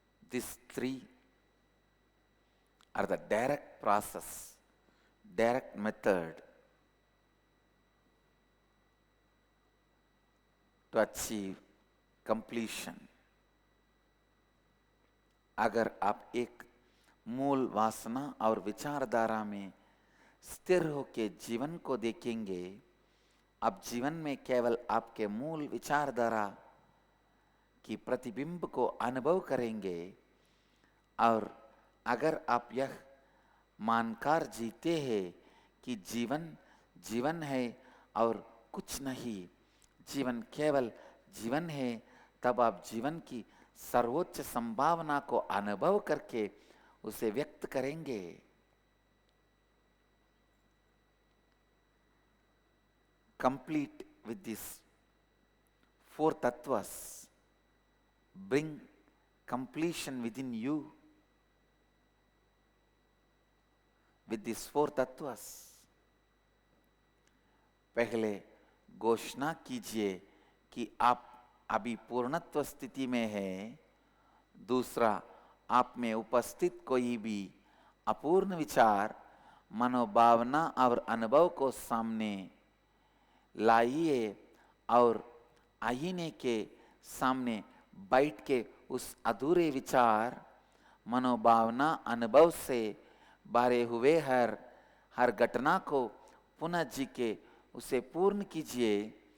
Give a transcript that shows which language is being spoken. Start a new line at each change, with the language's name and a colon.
English: These 3 are the direct process, direct method to achieve completion.
Hindi: अगर आप एक मूल वासना और विचारधारा में स्थिर होकर जीवन को देखेंगे, अब जीवन में केवल आपके मूल विचारधारा की प्रतिबिंब को अनुभव करेंगे, और अगर आप यह मानकर जीते हैं कि जीवन जीवन है और कुछ नहीं, जीवन केवल जीवन है, तब आप जीवन की सर्वोच्च संभावना को अनुभव करके उसे व्यक्त करेंगे.
English: Complete with these 4 tattvas. Bring completion within you with these 4 tattvas.
Hindi: पहले घोषणा कीजिए कि आप अभी पूर्णत्व स्थिति में हैं. दूसरा, आप में उपस्थित कोई भी अपूर्ण विचार, मनोभावना और अनुभव को सामने लाइए और आईने के सामने बैठ के उस अधूरे विचार, मनोभावना, अनुभव से भरे हुए हर घटना को पुनः जी के उसे पूर्ण कीजिए.